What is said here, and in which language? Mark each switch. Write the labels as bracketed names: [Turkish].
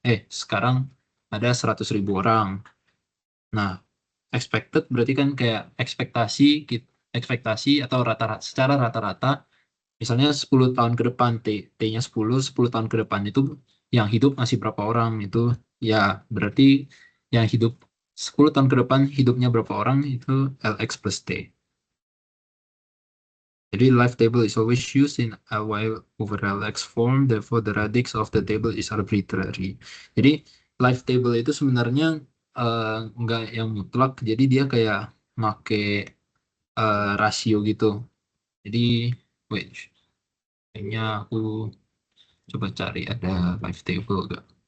[Indonesian] Sekarang ada 100.000 orang. Nah, expected berarti kan kayak ekspektasi atau secara rata-rata misalnya 10 tahun ke depan, T-nya 10 tahun ke depan itu yang hidup masih berapa orang itu, ya berarti yang hidup 10 tahun ke depan hidupnya berapa orang itu LX plus T. [English] Jadi life table is always used in a while over LX form, therefore the radix of the table is arbitrary. [Indonesian] Jadi life table itu sebenarnya nggak yang mutlak, jadi dia kayak make rasio gitu. Jadi wait, kayaknya aku coba cari ada live table gak?